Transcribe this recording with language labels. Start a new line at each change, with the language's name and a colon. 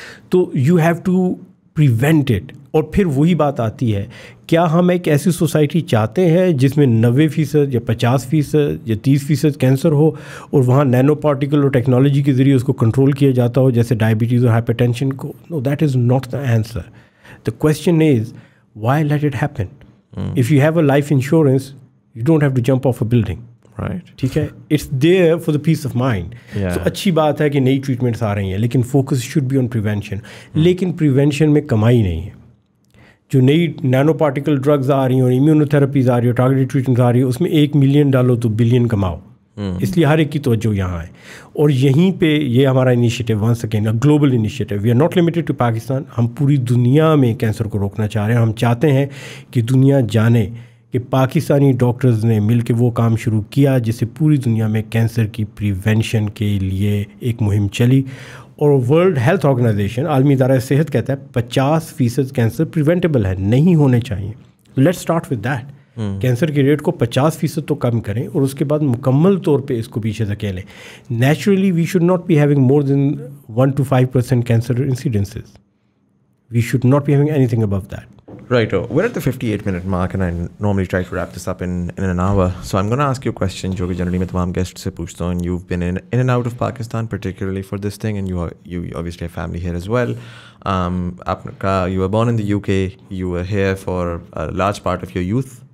Urdu: تو
English: You have to prevent it.
Urdu: اور پھر وہی بات آتی ہے، کیا ہم ایک ایسی سوسائٹی چاہتے ہیں جس میں 90% یا 50% یا 30% کینسر ہو اور وہاں نینو پارٹیکل اور ٹیکنالوجی کے ذریعے اس کو کنٹرول کیا جاتا ہو جیسے ڈائبٹیز اور ہائپر ٹینشن کو؟
English: No, that is not the answer. The question is why let it happen. If you have a life insurance you don't have to jump off a building.
Urdu: ٹھیک ہے،
English: It's there for the peace of mind.
Urdu: تو اچھی بات ہے کہ نئی treatments آ رہی ہیں لیکن
English: Focus should be on prevention.
Urdu: لیکن پریونشن میں کمائی نہیں ہے. جو نئی نینو پارٹیکل ڈرگز آ رہی ہیں اور امیونو تھراپیز آ رہی ہے اور ٹارگیٹڈ ٹریٹمنٹ آ رہی ہے، اس میں 1 ملین ڈالو تو بلین کماؤ. اس لیے ہر ایک کی توجہ یہاں ہے. اور یہیں پہ یہ ہمارا initiative
English: Once again global initiative. We are not limited to Pakistan.
Urdu: ہم پوری دنیا میں کینسر کو روکنا چاہ رہے ہیں. ہم چاہتے ہیں کہ دنیا جانے کہ پاکستانی ڈاکٹرز نے مل کے وہ کام شروع کیا جس سے پوری دنیا میں کینسر کی پریونشن کے لیے ایک مہم چلی. اور ورلڈ ہیلتھ آرگنائزیشن، عالمی ادارہ صحت کہتا ہے 50% کینسر پریونٹیبل ہے، نہیں ہونے چاہیے.
English: Let start with that.
Urdu: Cancer کے ریٹ کو 50% تو کم کریں اور اس کے بعد مکمل طور پہ اس کو پیچھے دھکیلیں.
English: Naturally we should not be having more than 1 to 5% cancer incidences. We should not be having anything about that. Right. We're at the 58-minute mark and I normally try to wrap this up in an hour. So I'm going to ask you a question
Urdu: jo ki generally main tamam guests se puchta hu.
English: You've been in and out of Pakistan particularly for this thing, and you obviously have family here as well. You were born in the UK. You were here for a large part of your youth.